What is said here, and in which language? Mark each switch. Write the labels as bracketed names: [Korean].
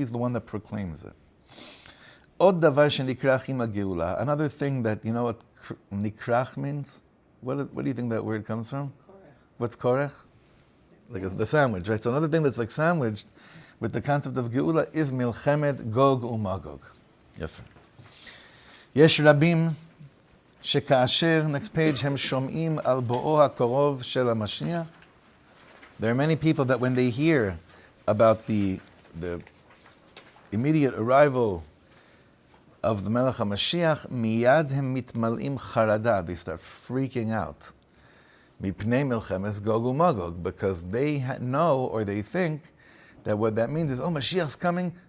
[English] He's the one that proclaims it. [Hebrew] Od davar shenikrach im geula. [English] Another thing that, you know what nikrach means? What do you think that word comes from? [Hebrew] Korech. [English] What's korech? Like it's the sandwich, right? So another thing that's like sandwiched with the concept of geula is milchemet Gog UMagog. Yef. [Hebrew] Yesh rabim שכאשר, [English] next page, [Hebrew] הם שומעים על בואו הקרוב של המשיח. [English] There are many people that when they hear about the immediate arrival of the Melech HaMashiach, [Hebrew] מיד הם מתמלאים חרדה. [English] They start freaking out. [Hebrew] מפני מלחמת Gog UMagog, [English] because they know or they think that what that means is, oh, Mashiach's coming.